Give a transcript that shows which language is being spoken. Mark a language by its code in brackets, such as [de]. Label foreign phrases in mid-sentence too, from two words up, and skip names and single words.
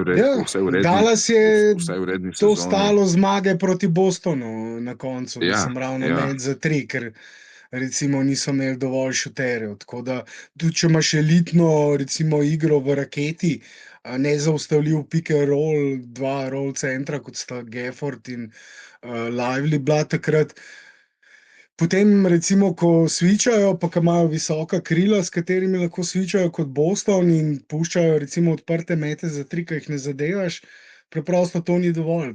[sl] Dallas je v redni to sezoni. stalo zmage proti Bostonu na koncu, Ja, mislim, ravno ja. med za tri, ker recimo niso imeli dovolj šuterjev. Tako da tudi če imaš elitno recimo igro v raketi, nezaustavljiv [en] pick and roll, [sl] dva roll centra, kot sta Gafford in Lively bila takrat. Potem recimo, ko svičajo, pa ko imajo visoka krila, s katerimi lahko svičajo kot Boston in puščajo recimo odprte mete za tri, ki jih ne zadevaš, preprosto to ni dovolj.